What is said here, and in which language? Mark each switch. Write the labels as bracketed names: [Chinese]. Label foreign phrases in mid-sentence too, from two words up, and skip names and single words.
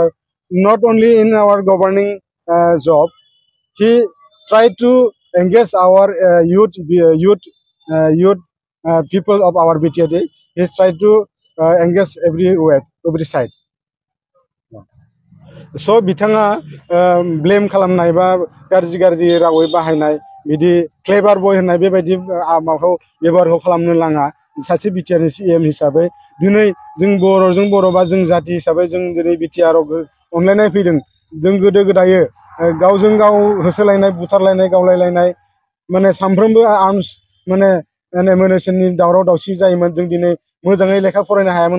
[English] Not only in our governing job, he tried to engage our youth people of our BTAD. He tried to engage everywhere, every side. [Bodo] So बिथाङा ब्लेम खालामनाय बा गाज्रि रावै बाहायनाय बिदि [English] clever boy [Bodo] होननाय बेबायदि माबाखौ बेबहारखौ खालामनो नाङा सासे बिटिआरनि सीएम हिसाबै दिनै जों बर'जों बर' बा जों जाति हिसाबै जों दिनै बिटिआरआव अनलायनाय फैदों जों गोदो गोदाय गावजों गाव होसोलायनाय बुथारलायनाय गावलायलायनाय माने सानफ्रोमबो आर्मस माने मोनेसननि दावराव दावसि जायोमोन जों दिनै मोजाङै लेखा फरायनो हायामोन